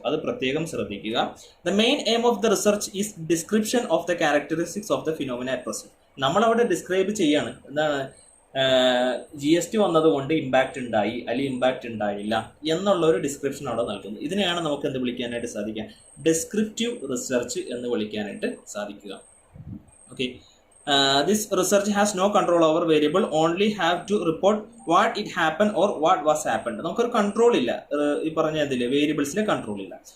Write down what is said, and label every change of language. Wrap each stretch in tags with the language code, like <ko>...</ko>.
<ml>അത് പ്രത്യേകം ശ്രദ്ധിക്കുക.</ml> <en>The main aim of the research is description of the characteristics of the phenomena at present.</en> <ml>നമ്മളവിടെ describe ചെയ്യാണ്, എന്താണ് GST വന്നതുകൊണ്ട് ഇമ്പാക്റ്റ് ഉണ്ടായി അല്ലെങ്കിൽ ഇമ്പാക്റ്റ് ഉണ്ടായില്ല എന്നുള്ള ഒരു ഡിസ്ക്രിപ്ഷൻ അവിടെ നൽകുന്നു. ഇതിനെയാണ് നമുക്ക് എന്ത് വിളിക്കാനായിട്ട് സാധിക്കുക? ഡെസ്ക്രിപ്റ്റീവ് റിസർച്ച് എന്ന് വിളിക്കാനായിട്ട് സാധിക്കുക.</ml> <en>Okay, this research has no control over variable, only have to report what it happened or what was happened.</en> <ml>നമുക്കൊരു കൺട്രോൾ ഇല്ല, ഈ പറഞ്ഞ അതിൽ വേരിയബിൾസിലെ കൺട്രോൾ ഇല്ല.</ml>